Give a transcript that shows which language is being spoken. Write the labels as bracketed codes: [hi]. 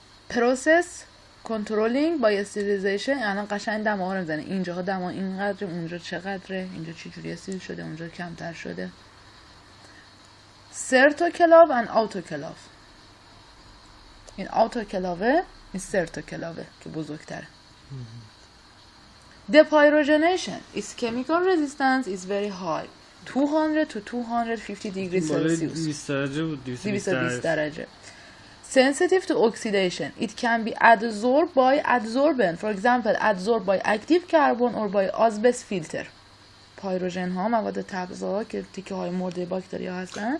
[en] Process controlling by sterilization، [fa] الان قشنگ دماها رو میزنه، اینجاها دما اینقدره، اونجا چقدره، اینجا چه جوری استریل شده، اونجا کمتر شده. سرتوکلاو [en] and autoclave، [fa] این autoclave، این سرتوکلاوه که بزرگتره. [en] Depyrogenation its chemical resistance is very high، 200 to 250 degrees Celsius، [fa] 200 درجه بود، 220 درجه. [en] Sensitive to oxidation، it can be adsorbed by adsorbent، for example adsorbed by active carbon or by asbest filter. [fa] پایروژن ها مواد تبزا که تیکه های مرده باکتریا هستن.